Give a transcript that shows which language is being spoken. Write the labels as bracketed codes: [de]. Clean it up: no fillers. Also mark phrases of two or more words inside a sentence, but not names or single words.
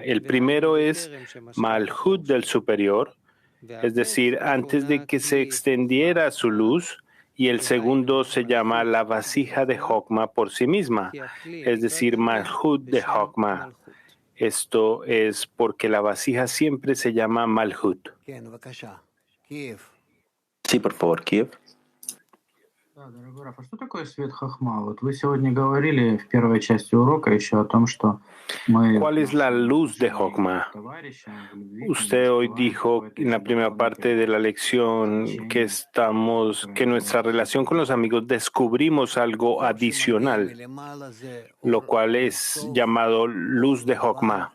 [es] El primero es Malhut del superior, es decir, antes de que se extendiera su luz, y el segundo se llama la vasija de Jokma por sí misma, es decir, Malhut de Jokma. Esto es porque la vasija siempre se llama Malhut. Sí, por favor, Kiev. [ru] Да, дорогой Раф, а что такое свет хохма? Вот вы сегодня говорили в первой части урока еще о том, что мы... [es] ¿Cuál es la luz de Jokma? Usted hoy dijo en la primera parte de la lección que nuestra relación con los amigos descubrimos algo adicional, lo cual es llamado luz de Jokma.